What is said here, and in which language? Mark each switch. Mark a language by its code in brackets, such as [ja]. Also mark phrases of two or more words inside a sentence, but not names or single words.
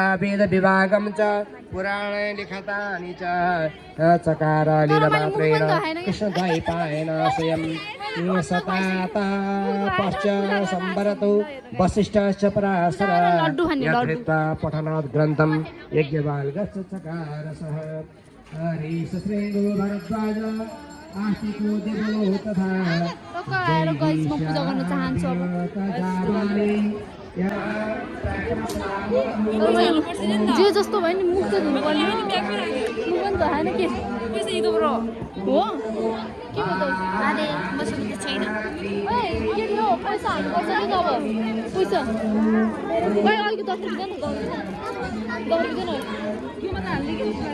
[sa] वेदविभागं च पुराणे लिखतानि च चकार लीलमात्रेण कृष्णद्वैपायन स्वयं सताता पश्च संवरतो वसिष्ठश्च पराशर यद्धृत्वा पठनात् ग्रन्थं यज्ञवाल्गश्च चकारसः हरिशृङ्गो भरद्वाज आस्तिको देवो तथा [ne] जे जस्तो भयो नि मुख त धुनुपर्ने मुख पनि त होइन के पैसा इदो ब्रो हो के हो त अरे मसँग त छैन ओइ के हो पैसा हाल्नुपर्छ नि त अब पैसा ओइ अलिक 10 रुपैयाँ देऊ न 10 रुपैयाँ देऊ न के मात्र हाल्ने के